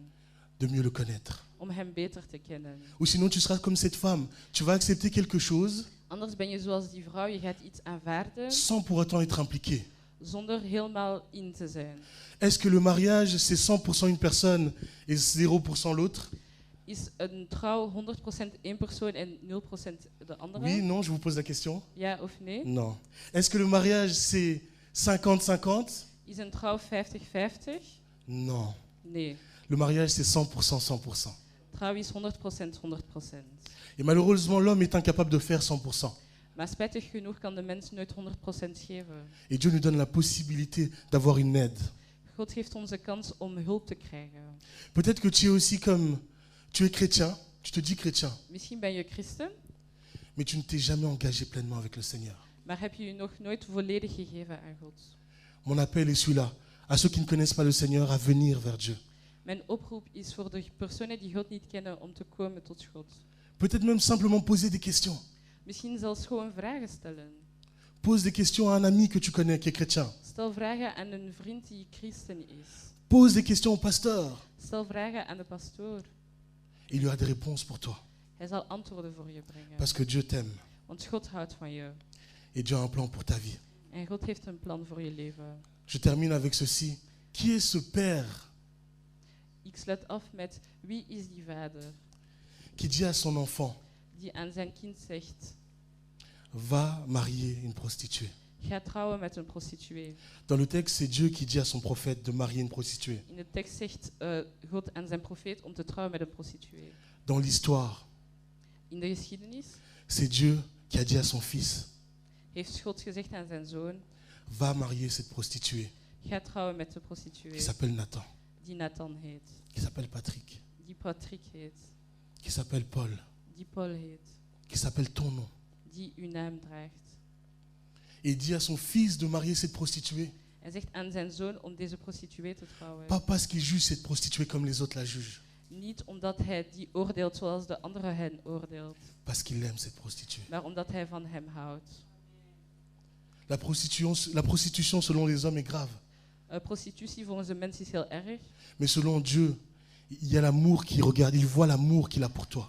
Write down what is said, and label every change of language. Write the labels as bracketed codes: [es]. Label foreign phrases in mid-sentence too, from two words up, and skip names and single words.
[fr] de mieux le connaître. [nl] om hem beter te kennen. [fr] Ou sinon, tu seras comme cette femme. Tu vas accepter quelque chose [nl] Anders ben je zoals die vrouw, je gaat iets aanvaarden [fr] sans pour autant être impliqué. [nl] zonder helemaal in te zijn. [fr] Est-ce que le mariage, c'est 100% une personne et 0% l'autre? [nl] Is een trouw 100% één persoon en 0% de andere? [fr] Oui, non, je vous pose la question. [nl] Ja of nee? [fr] Non. Est-ce que le mariage, c'est 50-50? [nl] Is een trouw 50-50? [fr] Non. [nl] Nee. [fr] Le mariage, c'est 100% 100%. [nl] Trouw is 100% 100%. [fr] Et malheureusement, l'homme est incapable de faire 100%. [nl] Maar spijtig genoeg kan de mens nooit 100% geven. [fr] Et Dieu nous donne la possibilité d'avoir une aide. [nl] God geeft ons de kans om hulp te krijgen. [fr] Peut-être que tu es aussi comme, tu es chrétien, tu te dis chrétien, [nl] Misschien ben je christen, [fr] mais tu ne t'es jamais engagé pleinement avec le Seigneur. [nl] maar heb je je nog nooit volledig gegeven aan God. [fr] Mon appel est celui-là, à ceux qui ne connaissent pas le Seigneur, à venir vers Dieu. [nl] Mijn oproep is voor de personen die God niet kennen om te komen tot God. [fr] Peut-être même simplement poser des questions. [nl] Misschien zelfs gewoon vragen stellen. [fr] Pose des questions à un ami que tu connais qui est chrétien. [nl] Stel vragen aan een vriend die christen is. [fr] Pose des questions au pasteur. [nl] Stel vragen aan de pastoor. [fr] Il y aura des réponses pour toi. [nl] Hij zal antwoorden voor je brengen. [fr] Parce que Dieu t'aime [nl] Want God houdt van je. [fr] et Dieu a un plan pour ta vie. [nl] En God heeft een plan voor je leven. [fr] Je termine avec ceci. Qui est ce Père [nl] Ik sluit af met wie is die vader [fr] qui dit à son enfant, [nl] die aan zijn kind zegt: [fr] va marier une prostituée? [nl] ga trouwen met een prostituee. [fr] Dans le texte, c'est Dieu qui dit à son prophète de marier une prostituée. [nl] In de tekst zegt God aan zijn profeet om te trouwen met een prostituee. [fr] Dans l'histoire, [nl] In de geschiedenis [fr] c'est Dieu qui a dit à son fils, [nl] heeft God gezegd aan zijn zoon: [fr] va marier cette prostituée [nl] ga trouwen met de [fr] qui [nl] prostituee [fr] s'appelle Nathan, [nl] die Nathan heet, [fr] qui s'appelle Patrick, [nl] die Patrick heet, [fr] qui s'appelle Paul, [nl] die Paul heet, [fr] qui s'appelle ton nom. [nl] die uw naam draagt. [fr] Et il dit à son fils de marier cette prostituée, [nl] Hij zegt aan zijn zoon om deze prostituee te trouwen. [fr] pas parce qu'il juge cette prostituée comme les autres la jugent, [nl] Niet omdat hij die oordeelt zoals de anderen hen oordeelt, [fr] parce qu'il aime cette prostituée. [nl] maar omdat hij van hem houdt. [fr] La prostitution selon les hommes est grave, [nl] Prostitutie volgens de mens is heel erg, [fr] mais selon Dieu, il y a l'amour qui regarde, il voit l'amour qu'il a pour toi.